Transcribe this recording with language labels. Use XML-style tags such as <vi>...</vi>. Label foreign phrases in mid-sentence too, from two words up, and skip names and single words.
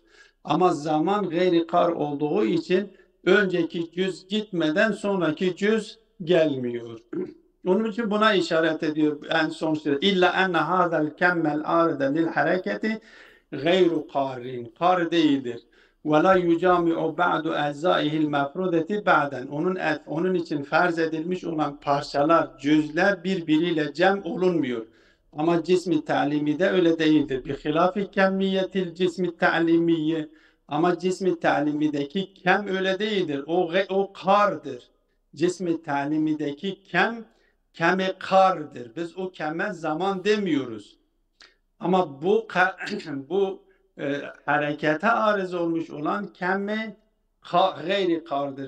<tr>Ama zaman gayri kar olduğu için önceki cüz gitmeden sonraki cüz gelmiyor. Onun için buna işaret ediyor en son şey.</tr> <ar>إلا أن هذا الكم العارض للحركة غير قار.</ar> <tr>Kar değildir.</tr> <ar>وَلَا يُجَامِعُ بَعْدُ اَعْزَائِهِ الْمَفْرُودَةِ بَعْدًا.</ar> <tr>Onun için farz edilmiş olan parçalar, cüzler birbiriyle cem olunmuyor. Ama cismi ta'limi de öyle değildir.</tr> <ar>بِخِلَافِ كَمِّيَّةِ الْجِسْمِ التَّعْلِمِيِّ.</ar> <tr>Ama cismi ta'limideki kem öyle değildir. O kardır. Cismi ta'limideki kemi kardır. Biz o keme zaman demiyoruz. Ama bu harekete arız olmuş olan kemme gayri kardır.</tr>